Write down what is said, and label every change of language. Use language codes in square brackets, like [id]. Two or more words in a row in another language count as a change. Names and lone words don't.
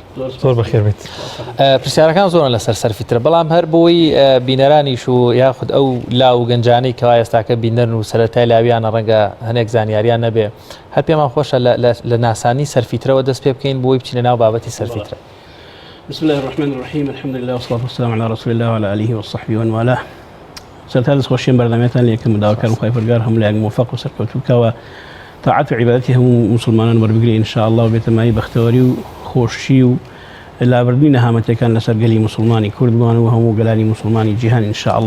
[ckb] زۆر بەخێر بیت. پرسیارەکان زۆرن لەسەر سەرفیترە، بەڵام هەر بۆی بینەرانیش و یاخود ئەو لاو گەنجانەی کەوا ئێستاکە بینەرن و سەرەتای لاویانە ڕەنگە هەنێک زانیاریان نەبێ، هەر پێمان خۆشە لە ناسانی سەرفیترەوە دەست پێ بکەین بۆی بچینە ناو بابەتی سەرفیترە. [ar] بسم الله الرحمن الرحيم، الحمد لله والصلاة والسلام على رسول الله وعلى آله وصحبه ومن والاه. [ckb] سەرەتا دەستخۆشیێن بەردەمێتان لە یەکەم داواکارم خوای پەروەردگار هەموو لایەک موفق و سەرکەوتووکەوە تاعات و عیبادەتی هەموو مسلمانان وەربگرێ ئینشاءالله و بێتەمایی بەختەوەری و خۆشی و لابردنی نەهامەتەکان لەسەر گەلی مسلمانی کوردمان و هەموو گەلانی مسلمانی جیهان ئینشاءالله.